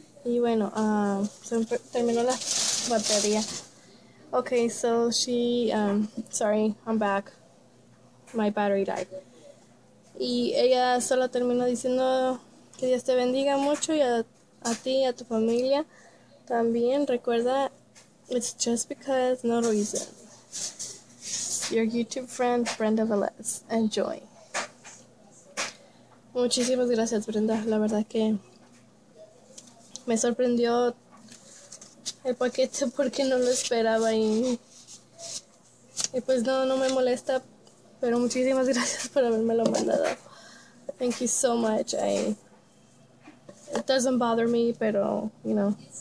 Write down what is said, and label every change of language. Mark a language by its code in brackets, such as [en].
[es] Y bueno, se me terminó la batería. [en] Okay, so sorry, I'm back. My battery died. [es] Y ella solo terminó diciendo que Dios te bendiga mucho y a ti y a tu familia también. Recuerda, [en] it's just because, no reason. Your YouTube friend, Brenda Velez. Enjoy. [es] Muchísimas gracias, Brenda. La verdad que me sorprendió el paquete porque no lo esperaba y pues no me molesta, pero muchísimas gracias por habérmelo mandado. [en] Thank you so much. It doesn't bother me, pero, you know.